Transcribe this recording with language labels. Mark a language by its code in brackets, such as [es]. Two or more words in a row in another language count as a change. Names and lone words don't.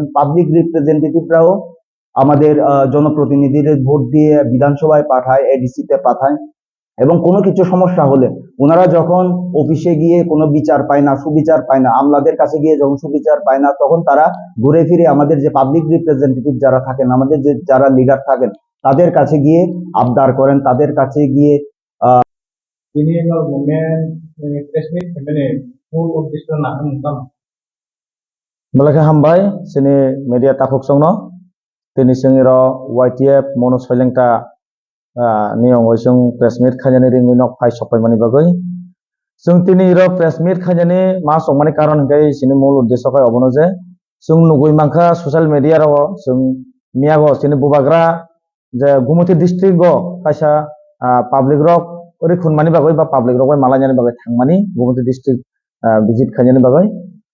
[bn] পাবলিক রিপ্রেজেন্টেটিভরাও আমাদের জনপ্রতিনিধিদের ভোট দিয়ে বিধানসভায় পাঠায়, এডিসিতে পাঠায় এবং কোনো কিছু সমস্যা হলে ওনারা যখন অফিসে গিয়ে কোনো বিচার পায় না, সুবিচার পায় না, আমলাদের কাছে গিয়ে যখন সুবিচার পায় না, তখন তারা ঘুরে ফিরে আমাদের যে [en] public representative [bn] যারা থাকেন, আমাদের যে যারা লিডার থাকেন, তাদের কাছে গিয়ে আবদার করেন, তাদের কাছে গিয়ে [trp] Ini momen [en] press meet [bn] মানে মূল উদ্দেশ্য [trp] না হুমকাম Malaka hambai sini media takuk songno tini singiro YTF mono soilengta niong oisung [en] press meet [trp] khajani ring nok phai sopai mani bagoi sung tini iro [en] press meet [trp] khajani ma songmani karon kai sini [bn] মূল উদ্দেশ্য [trp] kai obono je sung nugui mangkha [en] social media [trp] ro sung miago sini bubagra je Gumoti district go kaisa public rok ori khunmani bagoi ba public rok bai malanyani bagai thangmani Gumoti [en] district visit [trp] khajani bagoi